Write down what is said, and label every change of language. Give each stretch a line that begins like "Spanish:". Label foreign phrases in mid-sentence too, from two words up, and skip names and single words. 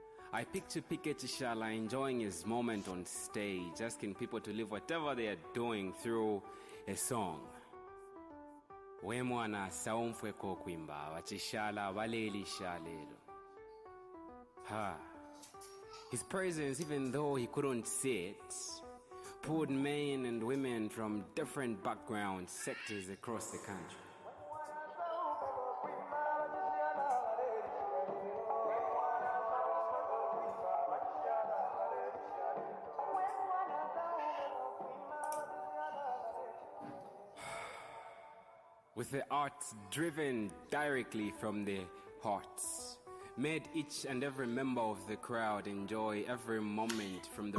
English: I picture Piquet Tishala enjoying his moment on stage, asking people to live whatever they are doing through a song.
Bemba: We mwana saumfweko kwimba wachishala walelisha lelo.
English: His presence, even though he couldn't see it, pulled men and women from different backgrounds, sectors across the country. With the arts driven directly from their hearts, made each and every member of the crowd enjoy every moment from the.